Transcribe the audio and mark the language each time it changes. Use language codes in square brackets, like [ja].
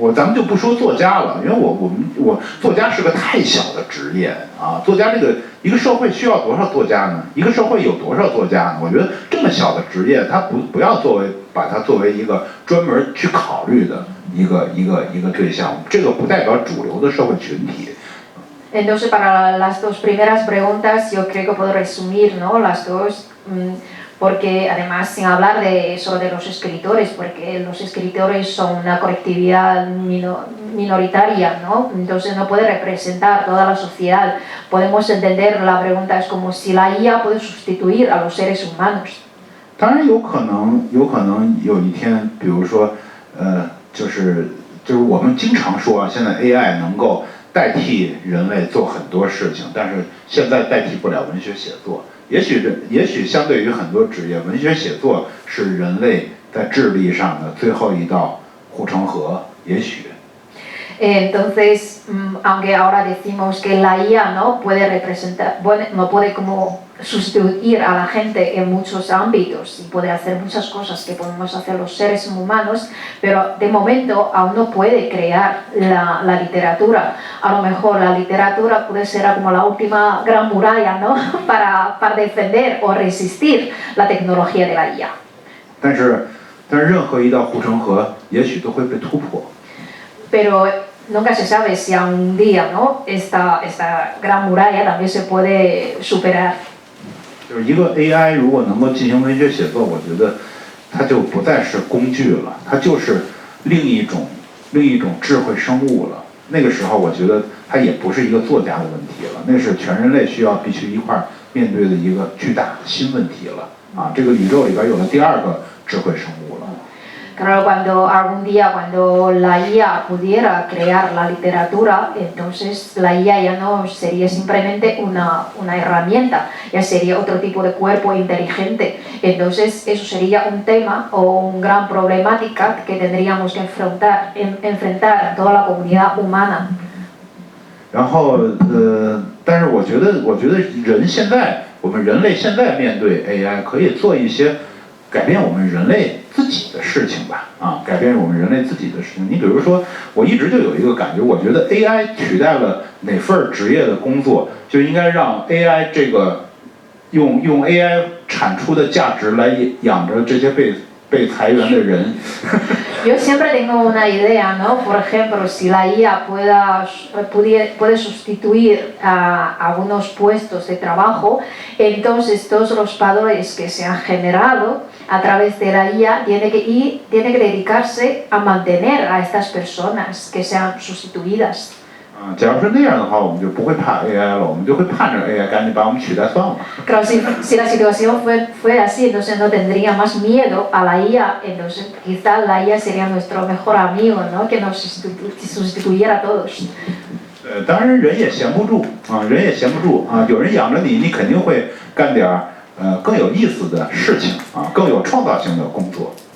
[zh] 咱们就不说作家了，因为我作家是个太小的职业啊。作家这个一个社会需要多少作家呢？一个社会有多少作家呢？我觉得这么小的职业，它不要把它作为一个专门去考虑的一个对象，这个不代表主流的社会群体。 [es] Entonces, para las dos primeras preguntas, yo creo que puedo resumir, ¿no? Las dos, porque además, sin hablar solo de los escritores, porque los escritores son una colectividad minoritaria, ¿no? Entonces, no puede representar toda la sociedad. Podemos entender la pregunta es como si la IA puede sustituir a los seres humanos. [zh] 当然有可能有一天，比如说，就是我们经常说，现在 AI 能够 代替人类做很多事情，但是现在代替不了文学写作。也许相对于很多职业，文学写作是人类在智力上的最后一道护城河。也许。 [es] Entonces, aunque ahora decimos que la IA no puede representar, bueno, no puede como sustituir a la gente en muchos ámbitos y puede hacer muchas cosas que podemos hacer los seres humanos, pero de momento aún no puede crear la literatura. A lo mejor la literatura puede ser como la última gran muralla, ¿no? para defender o resistir la tecnología de la IA. [zh] 但是任何一道护城河也许都会被突破。 [es] Pero nunca se sabe si a un día, ¿no? esta gran muralla también se puede superar. [zh] 就是一个 AI 如果能够进行文学写作，我觉得它就不再是工具了，它就是另一种智慧生物了。那个时候，我觉得它也不是一个作家的问题了，那是全人类必须一块面对的一个巨大的新问题了。啊，这个宇宙里边有了第二个智慧生物了。 [es] Claro, cuando algún día, cuando la IA pudiera crear la literatura, entonces la IA ya no sería simplemente una herramienta, ya sería otro tipo de cuerpo inteligente. Entonces eso sería un tema o una gran problemática que tendríamos que enfrentar toda la comunidad humana. [zh] 然后但是我觉得人现在，我们人类现在面对 AI 可以做一些改变我们人类自己的事情吧，改变我们人类自己的事情。你比如说，我一直就有一个感觉，我觉得 AI 取代了哪份职业的工作，就应该让 AI 这个用 AI 产出的价值来养着这些被裁员的人。 [es] Yo siempre tengo una idea, ¿no? Por ejemplo, si la IA puede sustituir a algunos puestos de trabajo, entonces todos los valores que se han generado a través de la IA tiene que dedicarse a mantener a estas personas que sean sustituidas. [zh] 假如是那样的话，我们就不会怕 AI 了，我们就会盼着 AI 赶紧把我们取代算了。 [es] Claro, si la situación fue así, entonces no tendría más miedo a la IA, entonces quizás la IA sería nuestro mejor amigo, ¿no? Que nos sustituyera a todos. [zh] 当然人也闲不住人也闲不住有人养着你，你肯定会干点更有意思的事情更有创造性的工作。